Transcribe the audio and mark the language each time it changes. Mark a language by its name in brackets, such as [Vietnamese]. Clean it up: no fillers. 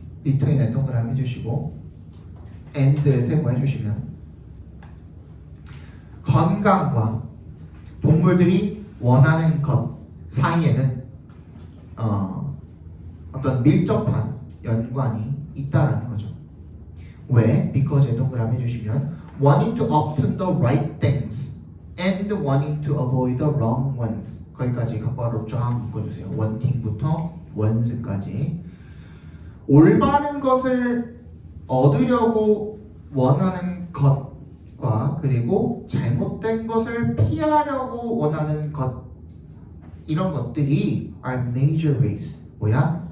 [Korean] between에 동그라미 해주시고 and에 세모해주시면 건강과 동물들이 원하는 것 사이에는 어떤 밀접한 연관이 있다라는 거죠. 왜? [English] because에 [Korean] 동그라미 해주시면 [English] wanting to obtain the right things and wanting to avoid the wrong ones. [Korean] 거기까지 각과로 쫙 묶어주세요. wanting부터 wans까지. 올바른 것을 얻으려고 원하는 것과 그리고 잘못된 것을 피하려고 원하는 것, 이런 것들이 [English] are major ways, [Korean] 뭐야?